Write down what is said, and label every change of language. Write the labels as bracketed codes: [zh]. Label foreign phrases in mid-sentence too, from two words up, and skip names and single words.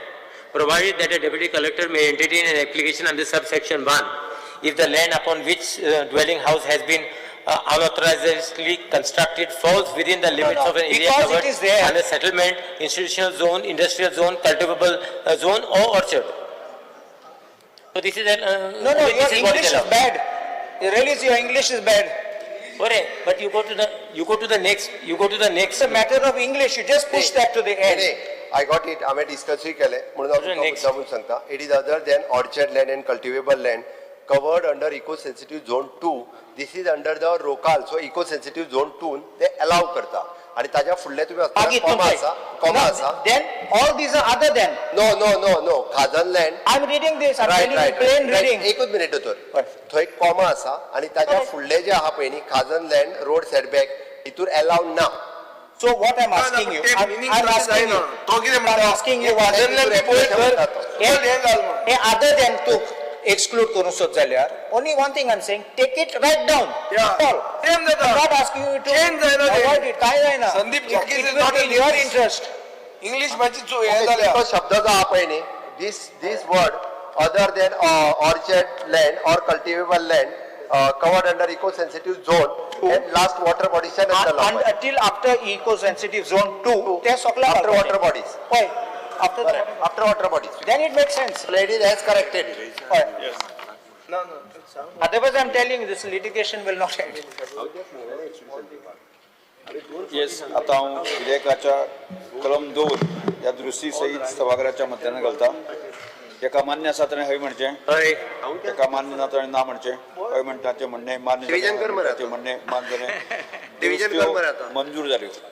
[en] Provided that a deputy collector may entertain an application under subsection 1 if the land upon which dwelling house has been unauthorizedly constructed falls within the limits of an area covered under settlement, institutional zone, industrial zone, cultivable zone or orchard. So this is No, your English is bad. Really, your English is bad. But you go to the next. It's a matter of English. You just push that to the end. I got it. [kok] आम्ही डिस्कसही केले म्हणून हांव तुका मुद्दामून सांगता. [en] It is other than orchard land and cultivable land covered under eco-sensitive zone 2. This is under the ROCAL. So eco-sensitive zone 2 they allow करता. [kok] आणि ताज्या फुडले तुम्ही कॉमा आसा. [en] Then all these are other than. No. खाजन land. I'm reading this. I'm telling you plain reading. [kok] एकूच मिनिट दोतोर. थंय कॉमा आसा आणि ताज्या फुडले जे आहा पळय न्ही खाजन [en] land road setback [kok] हितूर allow ना. [en] So what I'm asking you, I'm asking you, other than to exclude [kok] करून सोद जाल्यार, [en] only one thing I'm saying, take it right down. I'm not asking you to avoid it. [kok] काय जायना. [en] It will be in your interest. [kok] English माची हे जाल्या. तो शब्द जो आहा पळय न्ही, [en] this word other than orchard land or cultivable land covered under eco-sensitive zone and last water bodies Until after eco-sensitive zone 2, after water bodies. Why? After water bodies. Then it makes sense. Lady has corrected. Yes. No. Otherwise, I'm telling you, this litigation will not end. [kok] येस आता हांव विधेयकाच्या कलम 2 या दुरुस्ती सहित सभागृहाच्या मध्यान घालता. एका मान्य आसा ताणें हय म्हणचें, एका मान्य ना ताणें ना म्हणचें. हय म्हणटाचें म्हणणें मान्य जालें, म्हणणें मान्य जालें, मंजूर जाल्यो.